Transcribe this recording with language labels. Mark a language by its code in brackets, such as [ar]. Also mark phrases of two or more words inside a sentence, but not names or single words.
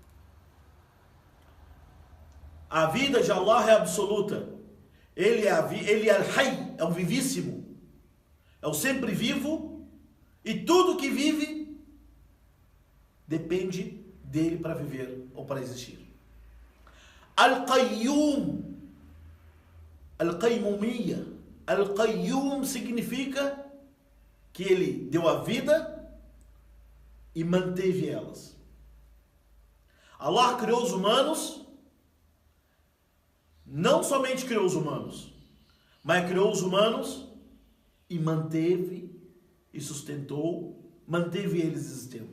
[pt] A vida de Allah é absoluta. Ele é Al-Hayy, é o vivíssimo. É o sempre vivo. E tudo que vive depende dele para viver ou para existir. Al-Qayyum, Al-Qayyumiyya. Al-Qayyum significa que ele deu a vida e manteve elas. Allah criou os humanos, não somente criou os humanos, mas criou os humanos e manteve e sustentou, manteve eles existindo.